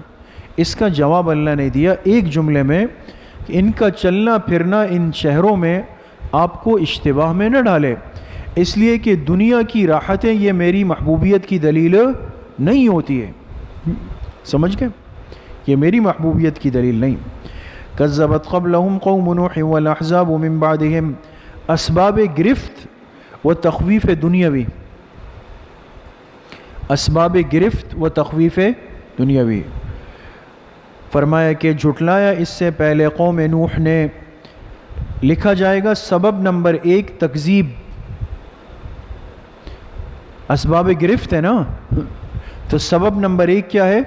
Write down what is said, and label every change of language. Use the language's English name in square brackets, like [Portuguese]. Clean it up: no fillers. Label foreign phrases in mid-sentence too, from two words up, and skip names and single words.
[Urdu] اس کا جواب اللہ نے دیا ایک جملے میں کہ ان کا چلنا پھرنا ان شہروں میں آپ کو اشتباہ میں نہ ڈالے، اس لیے کہ دنیا کی راحتیں یہ میری محبوبیت کی دلیل نہیں ہوتی ہے۔ سمجھ گئے؟ یہ میری محبوبیت کی دلیل نہیں۔ [Arabic] کذبت قبلہم قوم نوح والاحزاب من بعدہم، [Urdu] اسباب گرفت و تخویف دنیاوی، اسباب گرفت و تخویف دنیاوی، فرمایا کہ جھٹلایا اس سے پہلے قوم نوح نے۔ لکھا جائے گا سبب نمبر 1 تکذیب، اسباب گرفت ہے نا، تو سبب نمبر 1 کیا ہے؟